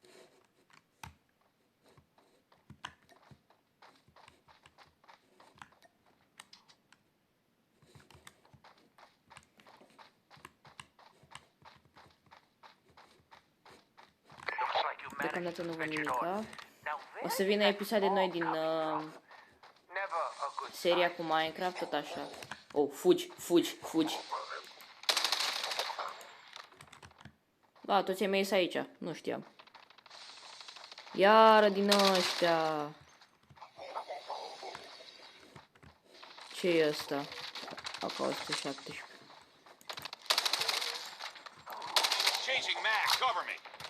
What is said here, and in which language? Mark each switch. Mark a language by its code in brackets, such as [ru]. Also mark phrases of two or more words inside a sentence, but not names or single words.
[en] Looks like you managed [ro] Deocamdată [en] to [ro] nu văd [en] switch it on. [ro] nimica. [en] Now, [ro] O să [en] where [ro] vină [en] did that [ro] episoade [en] smoke [ro] noi din [en] come from? Never a good [ro] seria [en] sign. [ro] cu Minecraft, tot așa. Oh, fugi. Da, toți ai mei sunt aici. Nu știam. Iară din ăștia. Ce e ăsta? Acolo 117. [en] Changing mag. Cover me.